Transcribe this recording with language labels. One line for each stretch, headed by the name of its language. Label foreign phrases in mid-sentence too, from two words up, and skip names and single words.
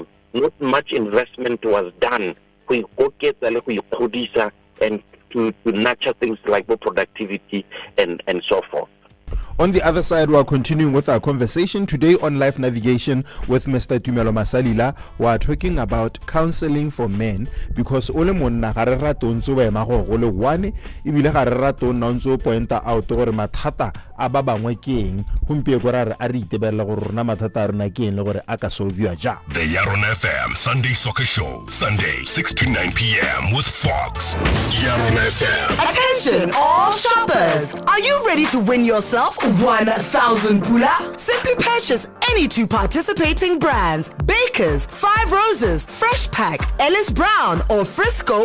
English: Not much investment was done and to nurture things like productivity and so forth. On the other side, we are continuing with our conversation today on Life Navigation with Mr. Tumelo Masalila. We are talking about counseling for men because
Tswana: ole monna ga re rato ntse ba ema go le one ibile ga re rato nna ntse
English: pointa out
Tswana: gore mathata a ba bangwe ke eng gompie go ra re a re itebella gore rona mathata a rena ke eng le gore a ka solviwa ja.
English: The YaronaFM Sunday Soccer Show, Sunday 6 to 9 p.m. with Fox. YaronaFM. Attention, all shoppers! Are you ready to win yourself 1,000 pula? Simply purchase any two participating brands: Baker's, 5 Roses, Fresh Pack, Ellis Brown, or Frisco.